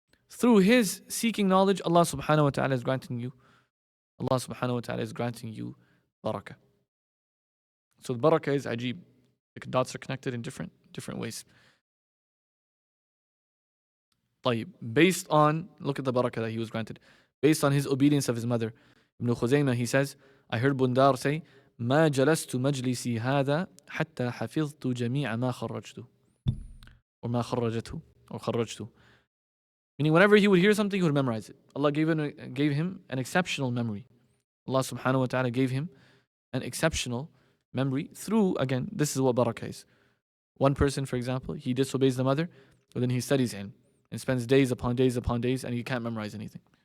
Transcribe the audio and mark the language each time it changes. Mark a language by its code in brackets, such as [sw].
[en] Through his seeking knowledge, Allah subhanahu wa ta'ala is granting you barakah. So the barakah is ajib. The dots are connected in different ways. طيب, based on, look at the barakah that he was granted. Based on his obedience of his mother. Ibn Khuzaymah, he says, I heard Bundar say, [ar] ما جلست مجلسي هذا حتى حفظت جميع ما خرجته. Or ما خرجته. Or خرجته. [en] Meaning whenever he would hear something, he would memorize it. Allah gave him an exceptional memory. Allah subhanahu wa ta'ala gave him an exceptional memory through, again, this is what barakah is. One person, for example, he disobeys the mother, but then he studies ilm and spends days upon days upon days and he can't memorize anything.